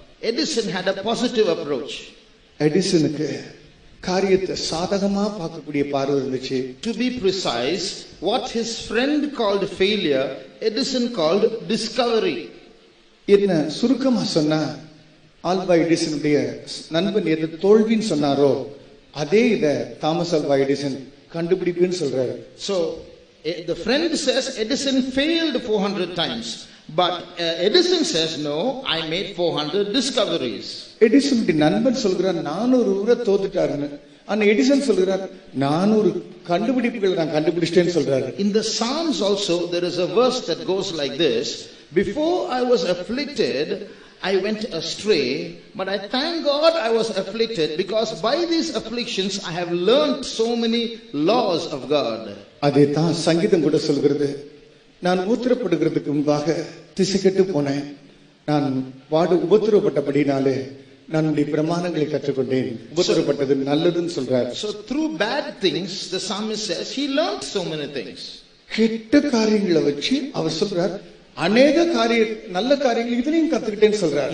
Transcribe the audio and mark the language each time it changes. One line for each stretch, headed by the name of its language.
English: Edison had a positive approach.
Tamil: எடிசனுக்கு காரியத்தை சாதகமா பார்க்கக்கூடிய பார்வை இருந்துச்சு.
English: To be precise, what his friend called failure, Edison called discovery.
Tamil: என்ன சுருக்கமா சொன்னா, ஆல்வா எடிசனுடைய நண்பன் எது தோல்வின்னு சொன்னாரோ அதே இத தாமஸ் ஆல்வா எடிசன் கண்டுபிடிப்புன்னு சொல்றாரு.
English: So the friend says Edison failed 400 times, but Edison says no, I made 400 discoveries.
Tamil: எடிசனுடைய நண்பன் சொல்கிறார் 400 முறை தோத்துட்டாருன்னு. ஆனா எடிசன் சொல்கிறார் 400 கண்டுபிடிப்புகளை நான் கண்டுபிடிச்சிட்டேன்னு சொல்றாரு.
English: In the Psalms also there is a verse that goes like this: before I was afflicted I went astray, but I thank God I was afflicted, because by these afflictions I have learned so many laws of God.
Tamil: அதே தான் சங்கீதம் கூட சொல்கிறது. நான் ஊத்திரப்படுகிறதுக்கு முன்பாக திசைகெட்டு போனேன், நான் உபத்திரவப்பட்டபடினாலே நான் உடைய பிரமாணங்களை கற்றுக்கொண்டேன், உபத்திரவப்பட்டது நல்லதுன்னு சொல்றார்.
English: So through bad things, the psalmist says he learned so many things.
Tamil: கெட்ட காரியங்களை வச்சு அவர் சொல்றார், அநேக நல்ல காரியங்கள் இதுலயும் கத்துக்கிட்டேன்னு சொல்றார்.